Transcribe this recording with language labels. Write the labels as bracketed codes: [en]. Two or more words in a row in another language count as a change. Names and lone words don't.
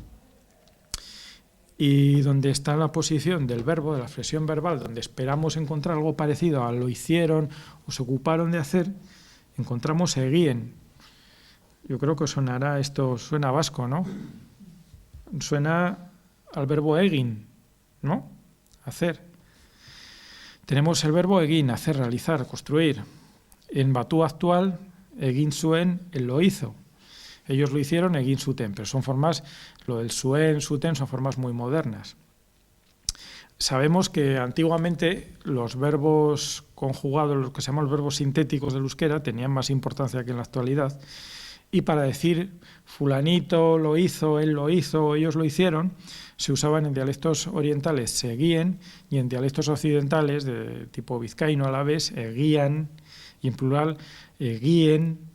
[es] Y donde está la posición del verbo, de la flexión verbal, donde esperamos encontrar algo parecido a lo hicieron o se ocuparon de hacer, encontramos egien. Yo creo que sonará, esto suena vasco, ¿no? Suena al verbo egin, ¿no? Hacer. Tenemos el verbo egin, hacer, realizar, construir. En batú actual, [eu] egin zuen, [es] él lo hizo. Ellos lo hicieron, [eu] egin zuten, [es] pero son formas, lo del [eu] zuen, zuten, [es] son formas muy modernas. Sabemos que antiguamente los verbos conjugados, los que se llaman los verbos sintéticos del euskera, tenían más importancia que en la actualidad. Y para decir fulanito lo hizo, él lo hizo, ellos lo hicieron, se usaban en dialectos orientales seguíen y en dialectos occidentales de tipo vizcaíno alavés guían y en plural guíen.